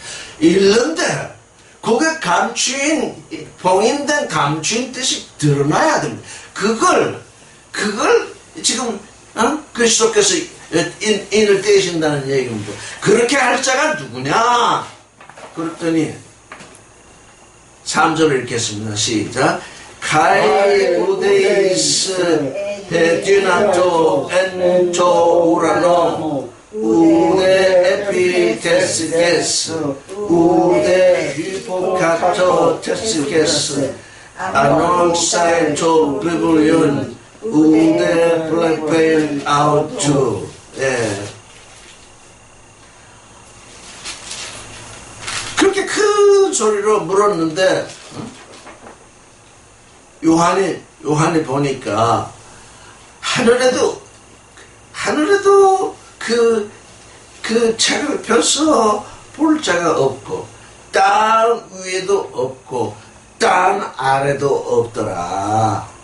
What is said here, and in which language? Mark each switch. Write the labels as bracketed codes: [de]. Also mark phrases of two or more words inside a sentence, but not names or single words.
[ko] 읽는데 그게 봉인된 감추인 뜻이 드러나야 됩니다. 그걸 지금 그리스도께서 인을 떼신다는 얘기입니다. 그렇게 할 자가 누구냐? 그랬더니 3절을 읽겠습니다. 시작. [el] Καὶ οὐδεὶς ἐδύνατο ἐν τῷ οὐρανῷ οὐδὲ ἐπὶ τῆς γῆς οὐδὲ ὑποκάτω τῆς γῆς ἀνοῖξαι τὸ βιβλίον οὐδὲ βλέπειν αὐτό. [ko] 그렇게 큰 소리로 물었는데 요한이 보니까 하늘에도 그 책을 펴서 볼 자가 없고 땅 위에도 없고 땅 아래도 없더라.